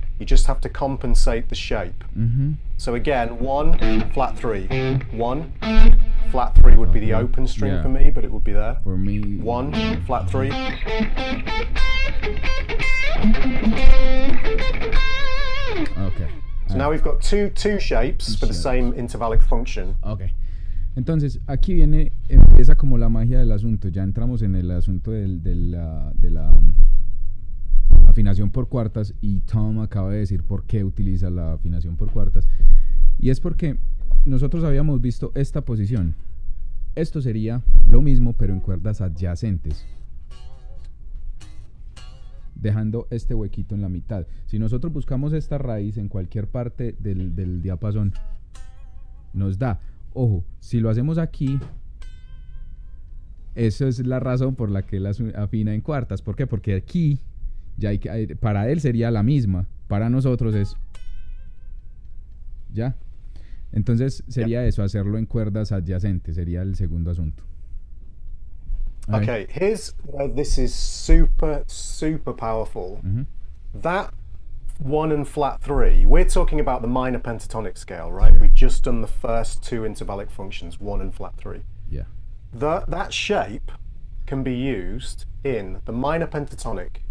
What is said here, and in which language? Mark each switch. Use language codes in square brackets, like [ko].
[en] You just have to compensate the shape. So again, 1, flat 3, 1, flat 3 would be the open string for me, but it would be there. For me. 1, flat 3. Okay. So now we've got two shapes for the same intervallic function. Ok. [es] Entonces, aquí empieza como la magia del asunto. Ya entramos en el asunto de la afinación por cuartas, y Tom acaba de decir por qué utiliza la afinación por cuartas. Y es porque nosotros habíamos visto esta posición. Esto sería lo mismo, pero en cuerdas adyacentes, dejando este huequito en la mitad. Si nosotros buscamos esta raíz en cualquier parte del diapasón, nos da. Ojo, si lo hacemos aquí, eso es la razón por la que él afina en cuartas. ¿Por qué? Porque aquí, ya para él sería la misma, para nosotros es... ¿Ya? Entonces sería eso, hacerlo en cuerdas adyacentes, sería el segundo asunto. [en] Okay, here's where this is super super powerful. Mm-hmm. That 1 and flat 3, we're talking about the minor pentatonic scale, right? We've just done the first 2 intervallic functions, 1 and flat 3. Yeah. That shape can be used in the minor pentatonic.